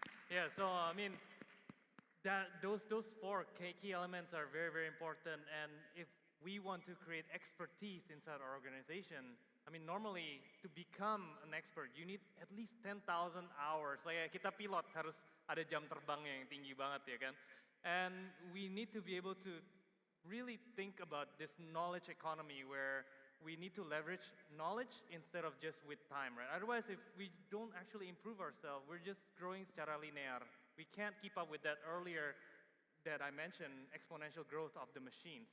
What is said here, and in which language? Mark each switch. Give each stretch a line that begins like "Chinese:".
English: Yeah, so I mean, those four key elements are very, very important. And if we want to create expertise inside our organization, I mean, normally to become an expert, you need at least 10,000 hours.
Indonesian: Like kita pilot harus ada jam terbangnya yang tinggi banget ya kan.
English: And we need to be able to really think about this knowledge economy where we need to leverage knowledge instead of just with time, right? Otherwise, if we don't actually improve ourselves, we're just growing
Indonesian: secara linear.
English: We can't keep up with that earlier that I mentioned, exponential growth of the machine.